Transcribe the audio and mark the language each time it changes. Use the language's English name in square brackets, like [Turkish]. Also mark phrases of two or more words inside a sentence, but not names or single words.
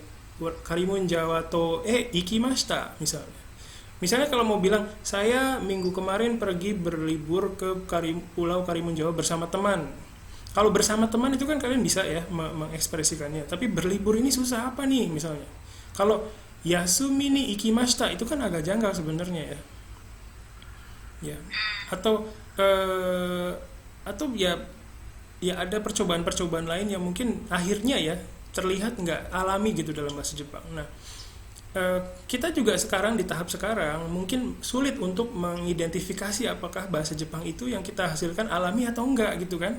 [Indonesian] Karimun Jawa [Japanese] と行きました [Indonesian] misalnya kalau mau bilang saya minggu kemarin pergi berlibur ke pulau Karimun Jawa bersama teman. Kalau bersama teman itu kan kalian bisa ya mengekspresikannya, tapi berlibur ini susah apa nih misalnya. Kalau [Japanese] 休みに行きました [Indonesian] itu kan agak janggal sebenarnya ya. Ya. Atau ya ada percobaan lain yang mungkin akhirnya ya terlihat nggak alami gitu dalam bahasa Jepang. Nah, kita juga sekarang di tahap sekarang mungkin sulit untuk mengidentifikasi apakah bahasa Jepang itu yang kita hasilkan alami atau enggak gitu kan.